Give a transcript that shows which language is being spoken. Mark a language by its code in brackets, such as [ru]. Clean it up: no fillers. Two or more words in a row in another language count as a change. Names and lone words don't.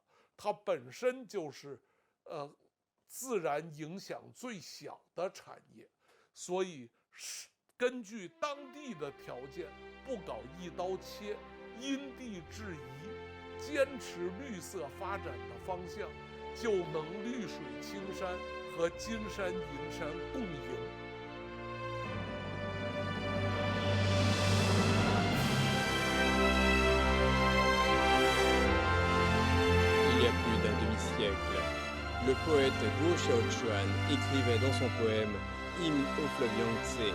[zh] 它本身就是自然影响最小的产业，所以是根据当地的条件，不搞一刀切，因地制宜，坚持绿色发展的方向，就能绿水青山和金山银山共赢。 [fr] Il y a plus d'un demi-siècle, le poète Guo Xiaochuan écrivait dans son poème Hymne au fleuve Yangtze.